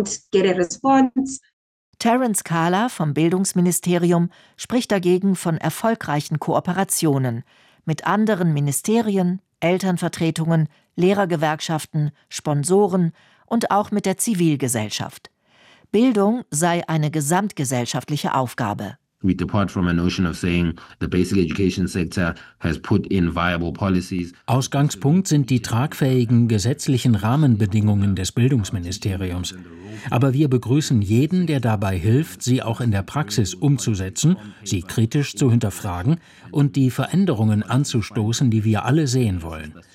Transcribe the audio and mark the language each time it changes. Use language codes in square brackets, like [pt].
[de] Terence Kala vom Bildungsministerium spricht dagegen von erfolgreichen Kooperationen mit anderen Ministerien, Elternvertretungen, Lehrergewerkschaften, Sponsoren und auch mit der Zivilgesellschaft. Bildung sei eine gesamtgesellschaftliche Aufgabe. [en] We depart from a notion of saying the basic education sector has put in viable policies. [de] Ausgangspunkt sind die tragfähigen gesetzlichen Rahmenbedingungen des Bildungsministeriums. Aber wir begrüßen jeden, der dabei hilft, sie auch in der Praxis umzusetzen, sie kritisch zu hinterfragen und die Veränderungen anzustoßen, die wir alle sehen wollen.